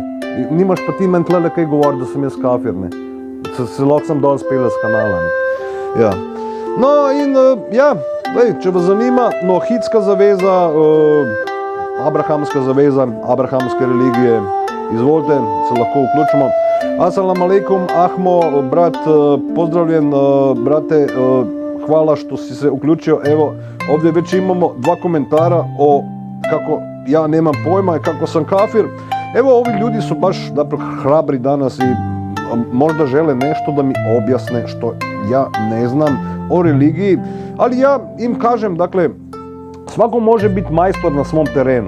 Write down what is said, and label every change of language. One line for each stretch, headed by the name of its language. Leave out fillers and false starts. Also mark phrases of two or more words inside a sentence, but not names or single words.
Slovenian: Nimaš pa ti meni tlele kaj govoriti, da sem jaz kafir, ne. Se lahko sem dol spela z kanala, ne. Ja. No in ja, lej, če vas zanima, noahidska zaveza, abrahamska zaveza, abrahamske religije, izvolite, se lahko vključimo.
Arabic: السلام عليكم,
Bosnian: Ahmo, brat, pozdravljen, brate, hvala što si se uključio. Evo, ovdje već imamo 2 komentara o kako ja nemam pojma i kako sam kafir. Evo, ovi ljudi su baš hrabri danas i možda žele nešto da mi objasne što ja ne znam o religiji, ali ja im kažem, dakle, svako može biti majstor na svom terenu.